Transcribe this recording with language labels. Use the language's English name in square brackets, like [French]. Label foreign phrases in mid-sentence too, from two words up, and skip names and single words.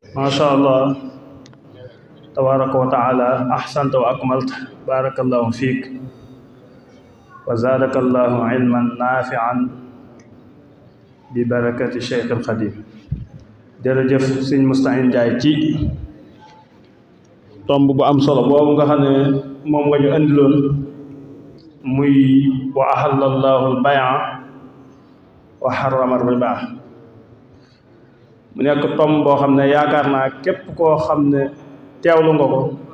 [Arabic] ما شاء الله تبارك وتعالى أحسنت وأكملت بارك الله فيك وزادك الله علما نافعا ببركة الشيخ الخديم [Wolof] jërëjëf sëñ Moustahine Ndiaye ci tomb bu am solo boobu nga xam ne moom nga ñu andiloon muy [Arabic] وأحل الله البيع وحرم الربا [Wolof] mu nekk tomb boo xam ne yaakaar naa képp koo xam ne teewlu nga ko